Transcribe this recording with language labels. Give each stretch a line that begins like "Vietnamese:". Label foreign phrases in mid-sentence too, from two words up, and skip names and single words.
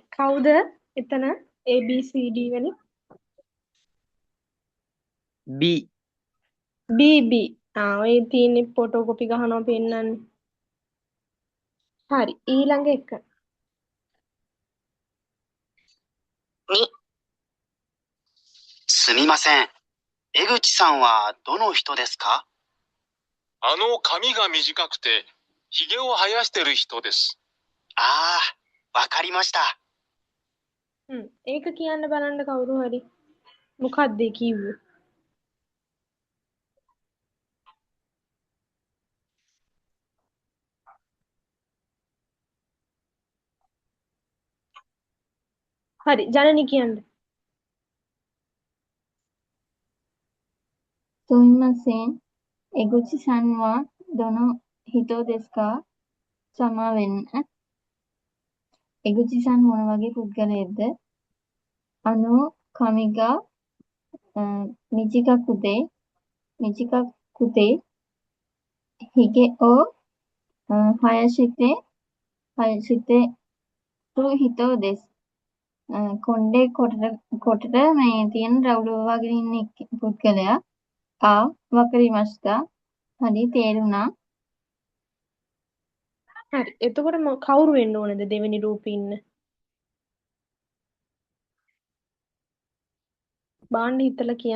Sinhala: කවුද එතන ABCD වලින්? B BB. ඔය තියෙන්නේ ෆොටෝ කොපි ගහනවා පෙන්නන්නේ. හරි. ඊළඟ එක. 2、
Japanese: すみません。江口さんはどの人ですか？髪が短くて、髭を生やしてる人です。ああ、わかりました。
Sinhala: ඒක කියන්න බලන්න කවුරු හරි. මොකක්ද ඒ කිව්වේ? හරි. ජනනි කියන්න.
Japanese: すみません。江口さんはどの人ですか?
Sinhala: සමාවෙන්න.江口さん මොන වගේ පුද්ගලයෙක්ද?
Japanese: 髪が短くて髭を生やしてる人です.
Sinhala: කොණ්ඩේ කොටට මේ තියෙන රවුල වගේ ඉන්න පුද්ගලයා. වකරිමස්තා. හරි තේරුණා. හරි. එතකොට කවුරු වෙන්න ඕනද දෙවෙනි රූපේ ඉන්න? බාන්න හිතලා කියන්න.